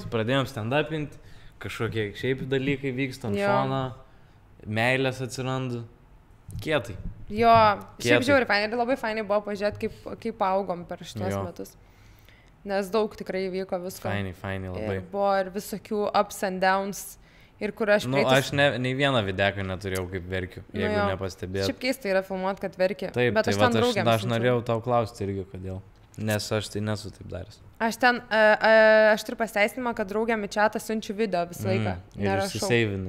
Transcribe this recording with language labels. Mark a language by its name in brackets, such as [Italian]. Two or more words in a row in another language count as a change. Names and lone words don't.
[Lithuanian] Pradėjom stand-upinti, kažkokie šiaip dalykai vyksta ant šono, meilės atsiranda. Kietai. Jo, šiaip žiauriai fainai. Ir labai fainai buvo pažiūrėti, kaip augom per šitos metus. Nes daug tikrai vyko visko. Fainai labai. Ir buvo ir visokių [English] ups and downs. [Lithuanian] Ir kur aš prieitus... aš nei vieną videką neturėjau kaip verkiu, jeigu nepastebėjau. Šiaip keista yra filmuoti, kad verki. Taip, bet aš norėjau tau klausti irgi, kodėl. Nes aš tai nesu taip daręs. Aš turiu pasiteisinimą, kad draugėm į čatą siunčiu video visą laiką. Ir išsiseivinu.